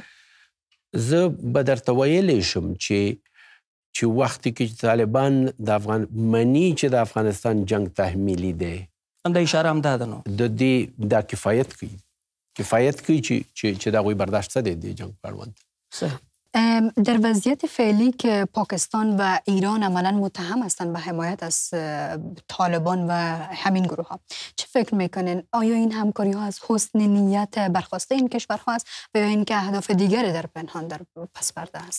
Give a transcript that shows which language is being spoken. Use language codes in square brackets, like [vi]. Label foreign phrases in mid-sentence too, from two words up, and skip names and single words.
[ps] زه به درته ویلی شم چې وخت کې طالبان مني چې د افغانستان جنگ تحمیلي دی، همدا اشاره هم دا ده. نو د دې دا کفایت کوي چې د هغوی برداشت څه دی د جنگ په اړوند. [fa] در وضعیت فعلی که پاکستان و ایران عملا متهم هستند به حمایت از طالبان و همین گروه ها، چه فکر میکنین؟ آیا این همکاری ها از حسن نیت برخواسته این کشورها است و یا اینکه اهداف دیگری در پنهان در پس پرده است؟